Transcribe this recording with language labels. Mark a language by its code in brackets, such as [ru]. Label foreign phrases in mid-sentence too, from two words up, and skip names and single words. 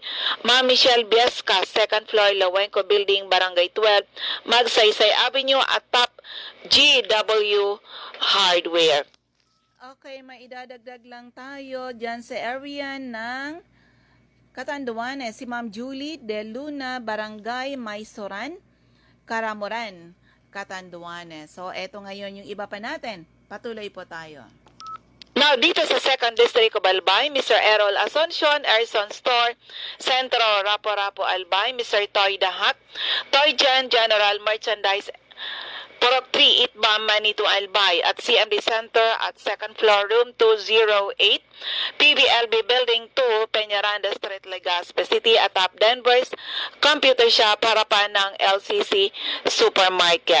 [tl] Ma'am Michelle Biesca, [en] second floor, [tl] Lawenco Building, Barangay 12, Magsaysay Avenue, [en] at top [tl] GW Hardware. Okay, maidadagdag lang tayo dyan sa area ng Catanduanes. Si Ma'am Julie De Luna, Barangay Maysoran, Karamoran, Catanduanes. So, eto ngayon yung iba pa natin. Patuloy po tayo. Now, dito sa 2nd District of Albay, Mr. Errol Asuncion, Erson Store, Centro, Rapo-Rapo, Albay. Mr. Toy Dahak, Toy Jan, General Merchandise, Purok 3, Itbam, Manito, Albay, at CMD Center at [en] second floor, [tl] room 208, PBLB Building 2, Peñaranda Street, Legazpi City, atop Denver's Computer Shop, harapan ng LCC Supermarket.